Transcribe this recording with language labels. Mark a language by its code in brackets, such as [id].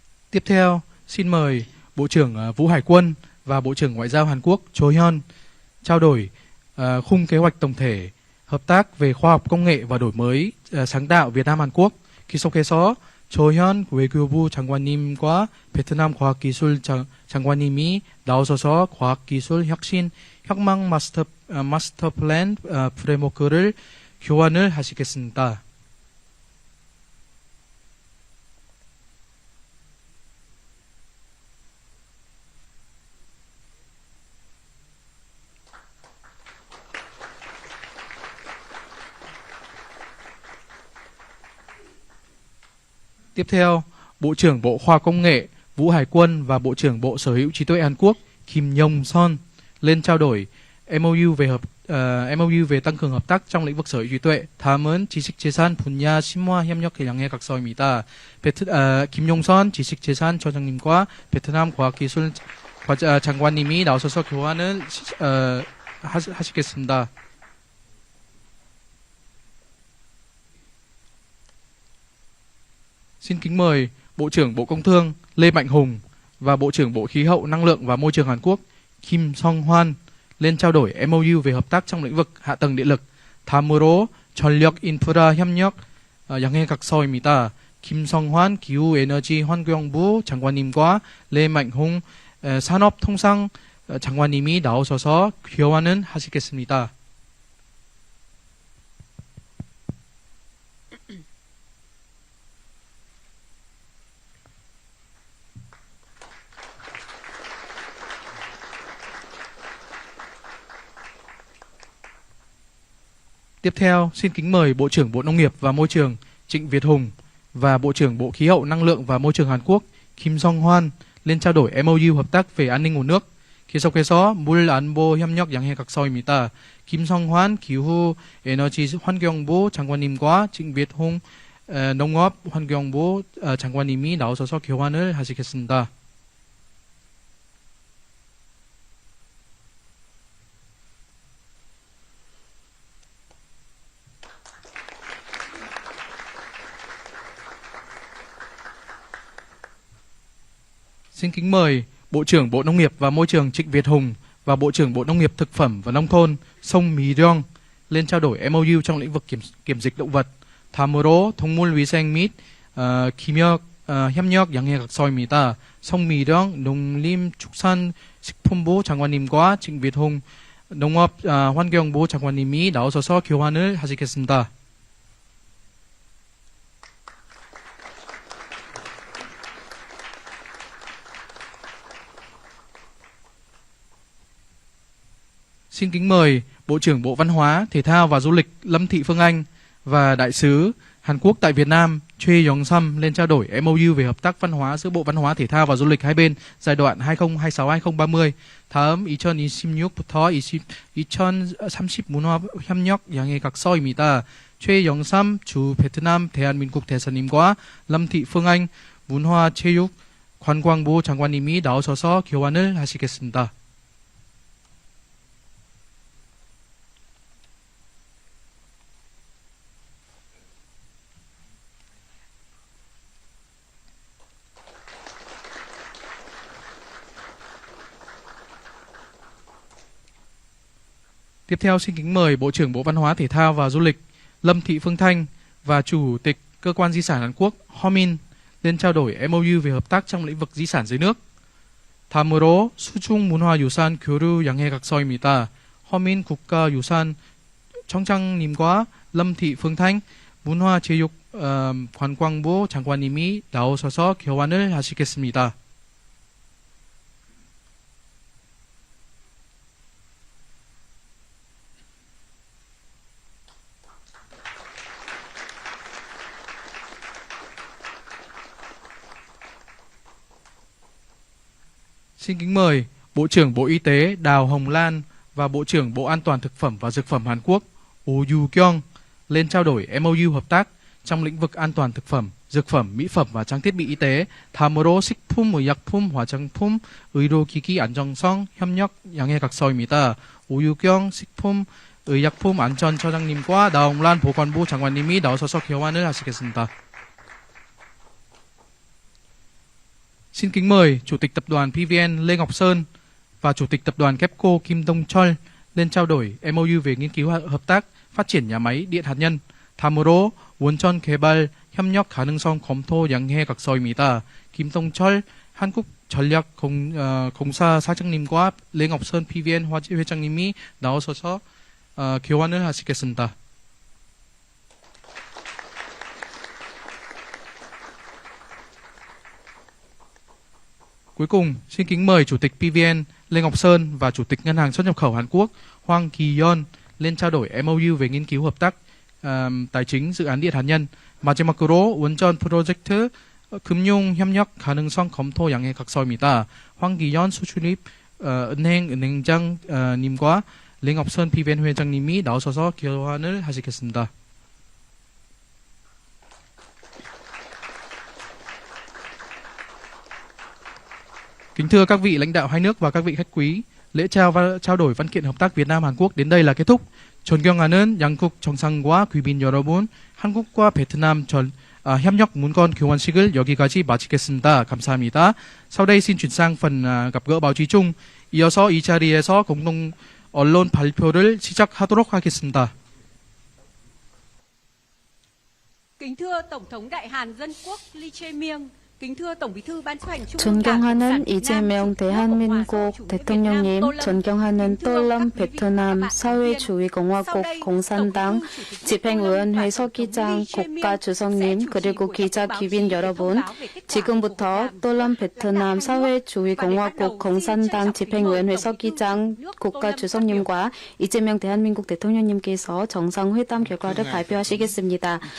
[vi] Tiếp theo, xin mời Bộ trưởng Vũ Hải Quân và Bộ trưởng Ngoại giao Hàn Quốc Cho Hyun trao đổi khung kế hoạch tổng thể hợp tác về khoa học công nghệ và đổi mới sáng tạo Việt Nam Hàn Quốc. [ko] 계속해서 조현 외교부 장관님과 베트남 과학기술 장관님이 나오셔서 과학기술 혁신 혁망 마스터 플랜 프레임워크를 교환을 하시겠습니다. [vi] Tiếp theo, Bộ trưởng Bộ Khoa Công nghệ, Vũ Hải quân và Bộ trưởng Bộ Sở hữu trí tuệ Hàn Quốc Kim Yong Son lên trao đổi MOU về tăng cường hợp tác trong lĩnh vực sở hữu trí tuệ. [ko] 다음은 지식재산 분야 심화 협력 양해 각서입니다. 김용선 지식재산 처장님과 베트남 과학기술 장관님이 나오셔서 교환을 하시겠습니다. [vi] Xin kính mời Bộ trưởng Bộ Công Thương Lê Mạnh Hùng và Bộ trưởng Bộ Khí hậu, Năng lượng và Môi trường Hàn Quốc Kim Song Hoan lên trao đổi MOU về hợp tác trong lĩnh vực hạ tầng điện lực. [ko] 다음으로 전력 인프라 협력 양해 각서입니다. 김성환 기후에너지 환경부 장관님과 레맹홍 산업통상 장관님이 나오셔서 교환을 하시겠습니다. [vi] Tiếp theo, xin kính mời Bộ trưởng Bộ Nông nghiệp và Môi trường Trịnh Việt Hùng và Bộ trưởng Bộ Khí hậu, Năng lượng và Môi trường Hàn Quốc Kim Song Hoan lên trao đổi MOU hợp tác về an ninh nguồn nước. [ko] 계속해서 물 안보 협력 양해 각서입니다. 김성환 기후 에너지 환경부 장관님과 징빗홍 농업 환경부 장관님이 나오셔서 교환을 하시겠습니다. [vi] Xin kính mời Bộ trưởng Bộ Nông nghiệp và Môi trường Trịnh Việt Hùng và Bộ trưởng Bộ Nông nghiệp Thực phẩm và Nông thôn Song Mi-ryong lên trao đổi MOU trong lĩnh vực kiểm dịch động vật. [ko] 다음으로 동물위생 및 협력 양해 각서입니다. 성미령 농림축산식품부 장관님과 징빗홍 농업 환경부 장관님이 나오셔서 교환을 하시겠습니다. [vi] Xin kính mời Bộ trưởng Bộ Văn hóa, Thể thao và Du lịch Lâm Thị Phương Anh và Đại sứ Hàn Quốc tại Việt Nam Choi Yong-sam lên trao đổi MOU về hợp tác văn hóa giữa Bộ Văn hóa, Thể thao và Du lịch hai bên giai đoạn 2026-2030. [ko] 다음 2026부터 2030 문화 협력 양해 각서입니다. 최영삼 주 베트남 대한민국 대사님과 lâm thị phương anh 문화체육 관광부 장관님이 나오셔서 교환을 하시겠습니다. [vi] Tiếp theo xin kính mời Bộ trưởng Bộ Văn hóa, Thể thao và Du lịch Lâm Thị Phương Thanh và Chủ tịch Cơ quan Di sản Hàn Quốc Ho Min lên trao đổi MOU về hợp tác trong lĩnh vực di sản dưới nước. [ko] 다음으로 수중문화유산 교류 양해 각서입니다. 허민 국가유산 청장님과 lâm thị phương thanh 문화체육관광부 장관님이 나오셔서 교환을 하시겠습니다. [vi] Xin kính mời Bộ trưởng Bộ Y tế Đào Hồng Lan và Bộ trưởng Bộ An toàn Thực phẩm và Dược phẩm Hàn Quốc Oh Yu-kyung lên trao đổi MOU hợp tác trong lĩnh vực an toàn thực phẩm, dược phẩm, mỹ phẩm và trang thiết bị y tế. [ko] 다음으로 식품의약품, 화장품, 의료기기 안정성 협력 양해 각서입니다. Oh Yu-kyung 식품의약품 안전처장님과 나홍란 보건부 장관님이 나오셔서 교환을 하시겠습니다. [vi] Xin kính mời Chủ tịch Tập đoàn PVN Lê Ngọc Sơn và Chủ tịch Tập đoàn KEPCO Kim Dong Chol lên trao đổi MOU về nghiên cứu hợp tác phát triển nhà máy điện hạt nhân. [ko] 다음으로 원전 개발 협력 가능성 검토 양해각서입니다. 김동철 한국전략공사 사장님과 랭업선 PVN 회장님이 나오셔서 교환을 하시겠습니다. [vi] Cuối cùng, xin kính mời Chủ tịch PVN Lê Ngọc Sơn và Chủ tịch Ngân hàng xuất nhập khẩu Hàn Quốc Hwang Ki-yeon lên trao đổi MOU về nghiên cứu hợp tác tài chính dự án điện hạt nhân. [ko] 마지막으로 원전 프로젝트 금융 협력 가능성 검토 양해 각서입니다. 황기현 수출입 은행장 님과 랭업선 PVN 회장님이 나오셔서 교환을 하시겠습니다. [vi] Kính thưa các vị lãnh đạo hai nước và các vị khách quý, lễ trao đổi văn kiện hợp tác Việt Nam Hàn Quốc đến đây là kết thúc. [ko] 존경하는 양국 정상과 귀빈 여러분, 한국과 베트남 협력 문건 교환식을 여기까지 마치겠습니다. 감사합니다. [vi] Sau đây xin chuyển sang phần gặp gỡ báo chí chung. [ko] 이어서 이 자리에서 공동 언론 발표를 시작하도록 하겠습니다. [vi] Kính thưa Tổng thống Đại Hàn Dân Quốc Lee Jae-myung, kính thưa Tổng Bí thư Ban chấp hành Trung ương Đảng Cộng sản Việt Nam, [ko] 이재명 대한민국 대통령님, 존경하는 똘럼 베트남 사회주의공화국 공산당 집행위원회 서기장 국가주석님, 그리고 기자 귀빈 여러분, 지금부터 똘럼 베트남 사회주의공화국 공산당 집행위원회 서기장 국가주석님과 이재명 대한민국 대통령님께서 정상회담 결과를 발표하시겠습니다.